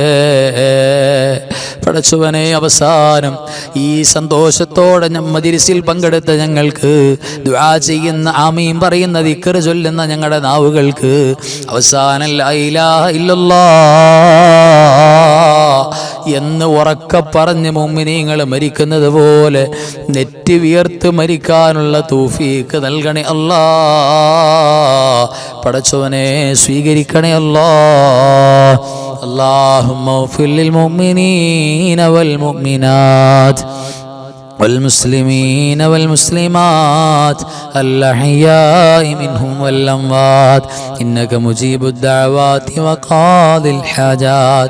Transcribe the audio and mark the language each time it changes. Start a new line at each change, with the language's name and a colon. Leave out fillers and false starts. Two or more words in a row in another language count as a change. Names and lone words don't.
Malayalam: പടച്ചവനെ, അവസാനം ഈ സന്തോഷത്തോടെ മജ്‌ലിസിൽ പങ്കെടുത്ത ഞങ്ങൾക്ക്, ദുആ ചെയ്യുന്ന, ആമീൻ പറയുന്ന, ദിക്ർ ചൊല്ലുന്ന ഞങ്ങളുടെ നാവുകൾക്ക് അവസാനം
Arabic: لا إله إلا الله
Malayalam: എന്ന് ഉറക്കെ പറഞ്ഞ് മുഅ്മിനീങ്ങൾ മരിക്കുന്നത് പോലെ നെറ്റി വിയർത്ത് മരിക്കാനുള്ള തൗഫീഖ് നൽകണേ അല്ലാ. പടച്ചവനെ സ്വീകരിക്കണേ അല്ലാ.
Arabic: اللهم اغفر للمؤمنين والمؤمنات والمسلمين والمسلمات الأحياء منهم والأموات إنك مجيب الدعوات وقاضي الحاجات.